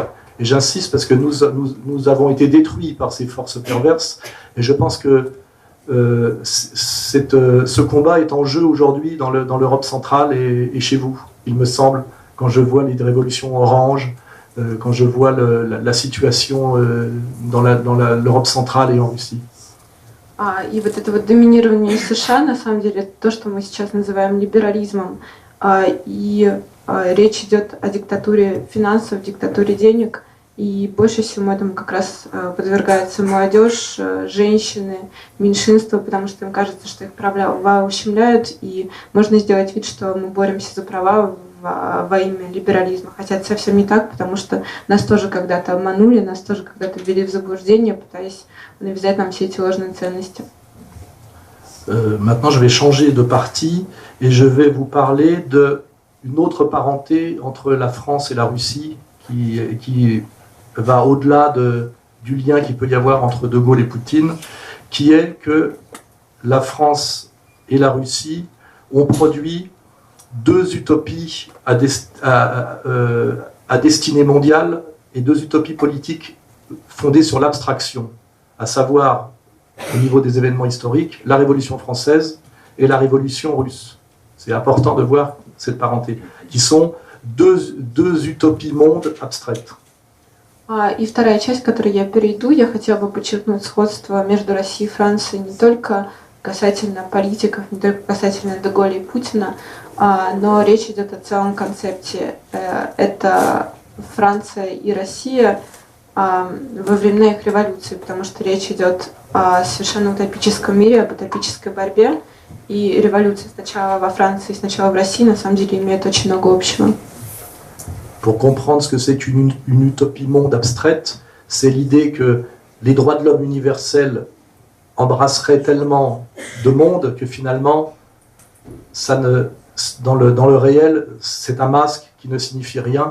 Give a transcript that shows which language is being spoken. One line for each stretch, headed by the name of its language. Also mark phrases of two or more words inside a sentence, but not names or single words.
French: Et j'insiste parce que nous avons été détruits par ces forces perverses, et je pense que ce combat est en jeu aujourd'hui dans l'Europe centrale et chez vous, il me semble, quand je vois les révolutions oranges, quand je vois la situation dans l'Europe centrale et en Russie.
Russian: И вот это вот доминирование США, на самом деле, это то, что мы сейчас называем либерализмом. И речь идет о диктатуре финансов, диктатуре денег. И больше всего этому как раз подвергается молодежь, женщины, меньшинства, потому что им кажется, что их права ущемляют, и можно сделать вид, что мы боремся за права во имя либерализма. Хотя это совсем не так, потому что нас тоже когда-то обманули, нас тоже когда-то ввели в заблуждение, пытаясь навязать нам все эти ложные ценности.
French: Maintenant, je vais changer de partie et je vais vous parler d'une autre parenté entre la France et la Russie qui va au-delà du lien qu'il peut y avoir entre De Gaulle et Poutine, qui est que la France et la Russie ont produit deux utopies à destinée mondiale et deux utopies politiques fondées sur l'abstraction, à savoir, au niveau des événements historiques, la Révolution française et la Révolution russe. C'est important de voir cette parenté, qui sont deux utopies mondes abstraites.
Russian: И вторая часть, к которой я перейду, я хотела бы подчеркнуть сходство между Россией и Францией не только касательно политиков, не только касательно Де Голля и Путина, но речь идет о целом концепте. Это Франция и Россия во времена их революции, потому что речь идет о совершенно утопическом мире, об утопической борьбе. И революция сначала во Франции, сначала в России, на самом деле, имеют очень много общего.
French: Pour comprendre ce que c'est qu'une utopie monde abstraite, c'est l'idée que les droits de l'homme universels embrasseraient tellement de mondes que finalement, dans le réel, c'est un masque qui ne signifie rien.